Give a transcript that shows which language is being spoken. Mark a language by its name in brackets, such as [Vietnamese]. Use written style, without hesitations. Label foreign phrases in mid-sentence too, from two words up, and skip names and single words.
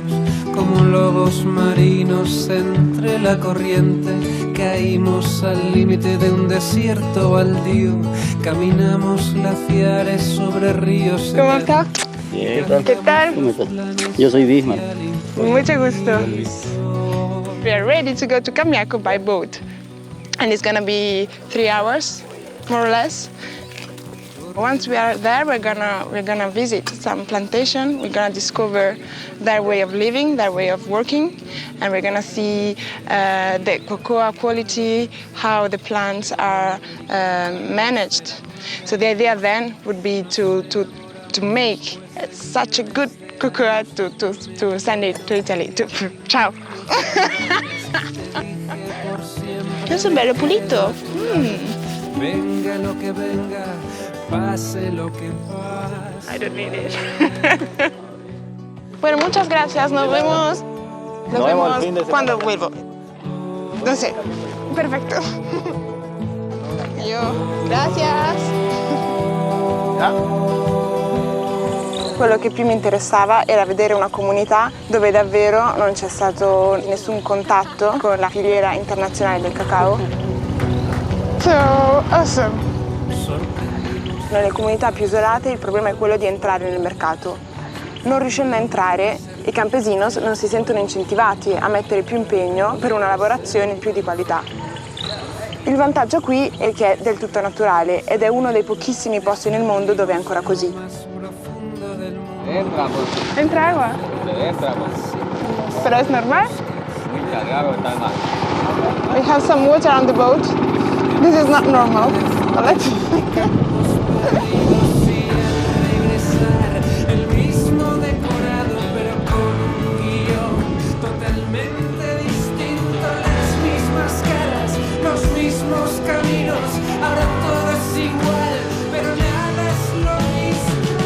[Spanish] Como lobos marinos entre la corriente, caímos al límite de un desierto baldío. Caminamos glaciares sobre ríos. ¿Cómo estás? Bien, ¿Qué tal? ¿cómo estás? Yo soy Bismarck. Mucho gusto. [English] We are ready to go to Camiaco by boat. And it's gonna be 3 hours, more or less. Once we are there, we're gonna visit some plantation. We're gonna discover their way of living, their way of working, and we're gonna see the cocoa quality, how the plants are managed. So the idea then would be to make such a good cocoa to send it to Italy. [Italian] Ciao. Es un bello pulito. [Spanish] Venga lo que venga, pase lo que pase. [English] I don't need it. [Spanish] Bueno, muchas gracias. Nos vemos. Nos vemos el fin de semana. cuando vuelvo. No sé. Perfecto. Yo. Gracias. [Italian] Quello che più mi interessava era vedere una comunità dove davvero non c'è stato nessun contatto con la filiera internazionale del cacao. [English] So awesome. [Italian] Nelle comunità più isolate il problema è quello di entrare nel mercato. Non riuscendo a entrare, i campesinos non si sentono incentivati a mettere più impegno per una lavorazione più di qualità. Il vantaggio qui è che è del tutto naturale ed è uno dei pochissimi posti nel mondo dove è ancora così. [Spanish] Entra, pues. Entra agua. Entra, pues. Pero es normal. Muy cargado está el mar. [English] We have some water on the boat. This is not normal. [Spanish] El mismo decorado, pero con un guión totalmente distinto. Las mismas caras, los mismos caminos. Ahora todo es igual, pero nada es lo mismo.